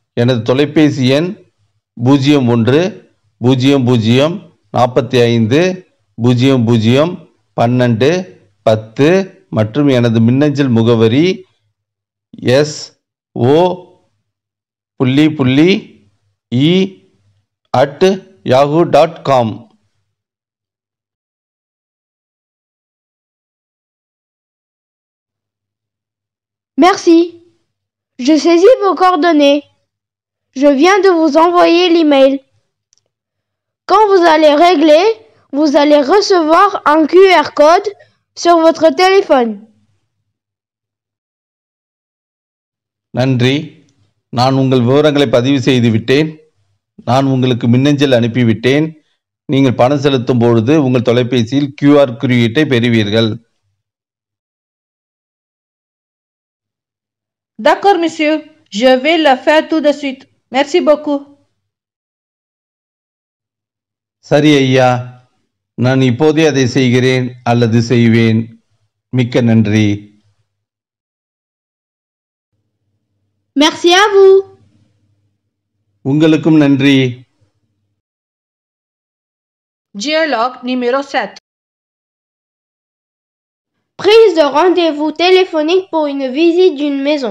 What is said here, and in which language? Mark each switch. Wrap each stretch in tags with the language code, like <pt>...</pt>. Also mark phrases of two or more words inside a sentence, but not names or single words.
<ta>எனது தொலைபேசி எண் 01 00 45 00 12 10 மற்றும் எனது மின்னஞ்சல் முகவரி so.e@yahoo.com.</ta> <fr>Merci. Je saisis vos coordonnées. Je viens de vous envoyer l'email. Quand vous allez régler, vous allez recevoir un QR code sur votre téléphone.</fr> <ta>நன்றி. நான் உங்கள் விவரங்களை பதிவு செய்து விட்டேன். நான் உங்களுக்கு மின்னஞ்சல் அனுப்பிவிட்டேன். நீங்கள் பணம் செலுத்தும் பொழுது உங்கள் தொலைபேசியில் QR குறியீட்டை பெறுவீர்கள்.</ta> <fr>D'accord, monsieur. Je vais le faire tout de suite. Merci beaucoup.</fr> <ta>சரி ஐயா, நான் இப்போதே அதை செய்கிறேன் அல்லது செய்வேன். மிக்க நன்றி.</ta> <fr>Merci à vous.</fr> <ta>உங்களுக்கும் நன்றி.</ta> <fr>Dialogue numéro 7. Prise de rendez-vous téléphonique pour une visite d'une maison.</fr>